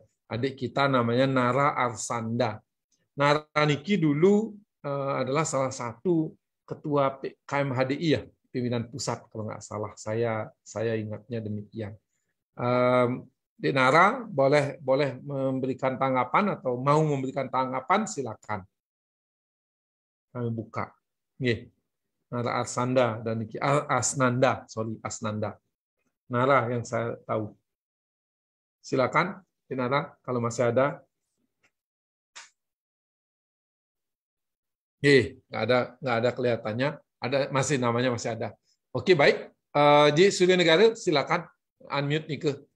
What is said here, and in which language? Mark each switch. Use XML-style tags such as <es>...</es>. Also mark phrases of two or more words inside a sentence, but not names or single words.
<id>Adik kita namanya Nara Arsanda. Nara niki dulu adalah salah satu ketua KMHDI ya, pimpinan pusat kalau nggak salah. Saya ingatnya demikian. Dek Nara boleh memberikan tanggapan atau mau memberikan tanggapan silakan. Kami buka. Nggih. Nara Arsanda dan Niki Asnanda. Nara yang saya tahu. Silakan, Dek Nara kalau masih ada. Nggak ada kelihatannya. Namanya masih ada. Oke, baik. Ji Surya Negara, silakan unmute Nike.</id>